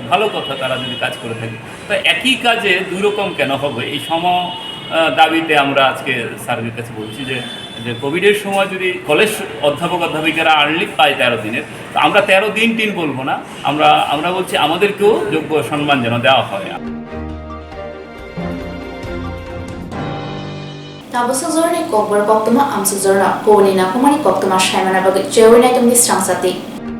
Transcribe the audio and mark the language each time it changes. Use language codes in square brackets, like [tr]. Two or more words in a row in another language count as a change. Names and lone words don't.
[bn] ভালো কথা, তারা যদি কাজ করে থাকে। তো একই কাজে দুই রকম কেন হবে? এই দাবিতে আমরা আজকে স্যারের কাছে বলছি যে কোভিডের সময় যদি কলেজ অধ্যাপিকারা আর্নলিভ পায় 13 দিনের, তো আমরা 13 দিন টিন বলবো না, আমরা বলছি আমাদেরকেও যোগ্য সম্মান যেন দেওয়া হয়। [trp] Tabusuk zorni Kokborok Koktwma amsuk zorno Kowni nakumani Koktwma shaimana bagi Swrangchati.